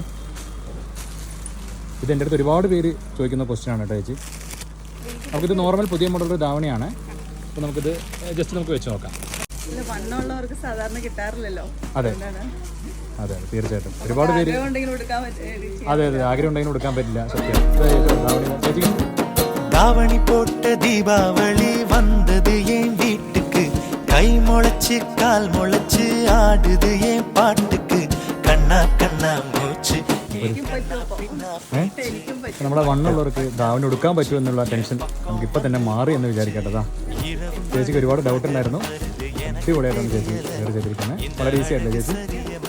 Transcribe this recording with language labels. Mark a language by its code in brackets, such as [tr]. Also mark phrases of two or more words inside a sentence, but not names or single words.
[ml] ഇത് എൻ്റെ അടുത്ത് ഒരുപാട് പേര് ചോദിക്കുന്ന ക്വസ്റ്റ്യൻ ആണ് കേട്ടോ ചേച്ചി. നമുക്കിത് നോർമൽ പുതിയ മോഡൽ ഒരു ധാവണിയാണ്. അപ്പോൾ നമുക്കിത് ജസ്റ്റ് നമുക്ക് വെച്ച് നോക്കാം. വണ്ണമുള്ളവർക്ക് സാധാരണ കിട്ടാറില്ലല്ലോ. അതെ അതെ തീർച്ചയായിട്ടും ഒരുപാട് പേര്. അതെ അതെ ആഗ്രഹം ഉണ്ടെങ്കിലും കൊടുക്കാൻ പറ്റില്ല. സത്യം. ചേച്ചി [ta] தாவணி போட்ட தீபாவளி வந்தது என் வீட்டுக்கு, கை முளைச்சு கால் முளைச்சு ஆடுது என் பாட்டுக்கு, கண்ணா கண்ணா மூச்சு. [ml] നമ്മളെ വണ്ണുള്ളവർക്ക് ധാവണി ഉടുക്കാൻ പറ്റുമെന്നുള്ള ടെൻഷൻ നമുക്കിപ്പോൾ തന്നെ മാറി എന്ന് വിചാരിക്കേണ്ടതാ. ചേച്ചിക്ക് ഒരുപാട് ഡൗട്ട് ഉണ്ടായിരുന്നു. അടിപൊളിയായിട്ടാണ് ചേച്ചി വേറെ ചെയ്തിരിക്കുന്നത്. വളരെ ഈസി ആയിട്ടല്ലേ ചേച്ചി?